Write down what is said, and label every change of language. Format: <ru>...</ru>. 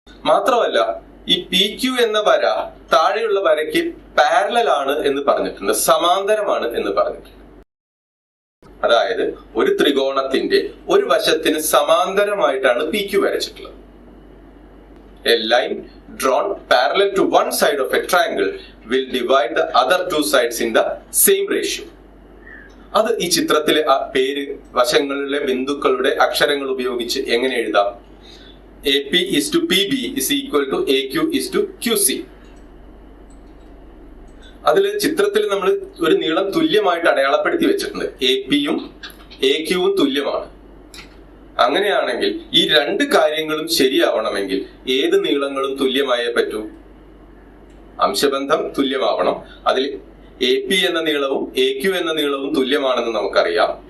<ml>മാത്രമല്ല ഈ PQ എന്ന വര താഴെയുള്ള വരയ്ക്ക് പാരലൽ ആണ് എന്ന് പറഞ്ഞിട്ടുണ്ട്, സമാന്തരമാണ് എന്ന് പറഞ്ഞിട്ടുണ്ട്. അതായത് ഒരു ത്രികോണത്തിന്റെ ഒരു വശത്തിന് സമാന്തരമായിട്ടാണ് PQ വരച്ചിട്ടുള്ളത്.</ml> <en>A line drawn parallel to one side of a triangle will divide the other two sides in the same ratio.</en> <ml>അത് ഈ ചിത്രത്തിലെ ആ പേര് വശങ്ങളിലെ ബിന്ദുക്കളുടെ അക്ഷരങ്ങൾ ഉപയോഗിച്ച് എങ്ങനെ എഴുതാം?</ml> <en>AP is to PB is equal to AQ is to QC.</en> <ml>അതില് ചിത്രത്തിൽ നമ്മൾ ഒരു നീളം തുല്യമായിട്ട് അടയാളപ്പെടുത്തി വെച്ചിട്ടുണ്ട്. APയും AQവും തുല്യമാണ്. അങ്ങനെയാണെങ്കിൽ ഈ 2 കാര്യങ്ങളും ശരിയാവണമെങ്കിൽ ഏത് നീളങ്ങളും തുല്യമായേ പറ്റൂ? അംശബന്ധം തുല്യമാവണം. അതിൽ AP എന്ന നീളവും AQ എന്ന നീളവും തുല്യമാണെന്ന് നമുക്കറിയാം.</ml>